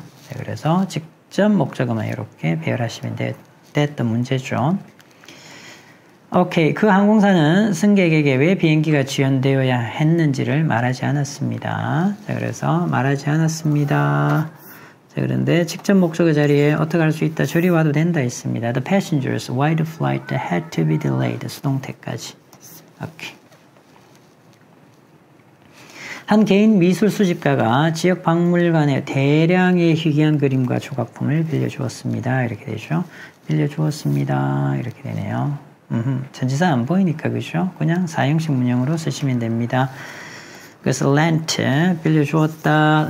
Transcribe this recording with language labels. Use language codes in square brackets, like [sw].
[ko] 자, 그래서 직접 목적어만 이렇게 배열하시면 됐던 문제죠. 오케이. 그 항공사는 승객에게 왜 비행기가 지연되어야 했는지를 말하지 않았습니다. 자, 그래서 말하지 않았습니다. 자, 그런데 직접 목적어 자리에 어떻게 할 수 있다? 저리 와도 된다 했습니다. [en] The passengers, why the flight had to be delayed. [ko] 수동태까지. 오케이. 한 개인 미술 수집가가 지역 박물관에 대량의 희귀한 그림과 조각품을 빌려주었습니다. 이렇게 되죠. 빌려주었습니다. 이렇게 되네요. 전치사 안 보이니까 그죠? 그냥 사형식 문형으로 쓰시면 됩니다. 그래서 lent 빌려주었다.